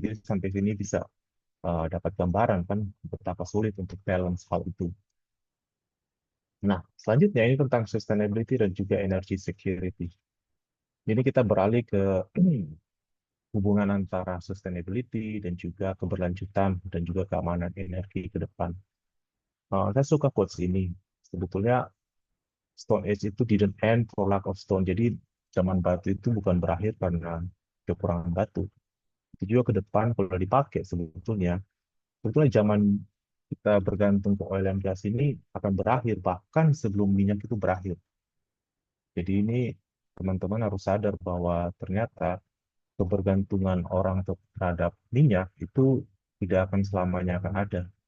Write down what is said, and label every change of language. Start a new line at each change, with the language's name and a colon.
Indonesian: Jadi sampai sini bisa dapat gambaran kan betapa sulit untuk balance hal itu. Nah, selanjutnya ini tentang sustainability dan juga energy security. Ini kita beralih ke hubungan antara sustainability dan juga keberlanjutan dan juga keamanan energi ke depan. Saya suka quotes ini. Sebetulnya
English: Stone Age
Indonesian: itu
English: didn't end for lack of stone.
Indonesian: Jadi zaman batu itu bukan berakhir karena kekurangan batu. Itu juga ke depan kalau dipakai sebetulnya zaman kita bergantung ke oil and gas ini akan berakhir bahkan sebelum minyak itu berakhir. Jadi ini teman-teman harus sadar bahwa ternyata kebergantungan orang terhadap minyak itu tidak akan selamanya akan ada.